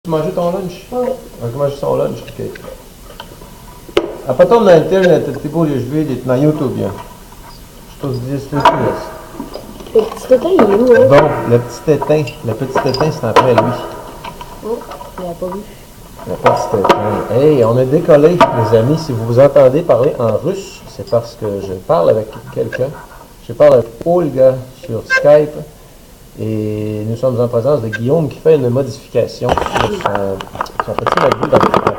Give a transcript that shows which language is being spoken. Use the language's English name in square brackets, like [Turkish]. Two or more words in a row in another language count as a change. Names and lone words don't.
[French] Tu manges ton lunch? Oui. On va manger son lunch, ok. [Slovak] A potom na internet ty budeš vidieť na YouTube, [Russian] что здесь случилось. [French] Le petit tétin, il est où, hein? Bon, le petit tétin, c'est après lui. Oh, il n'a pas vu. Le petit tétin. Hey, on a décollé, les amis. Si vous vous entendez parler en russe, c'est parce que je parle avec quelqu'un. Je parle avec Olga sur Skype. Et nous sommes en présence de Guillaume qui fait une modification sur son petit MacBook dans le calculateur.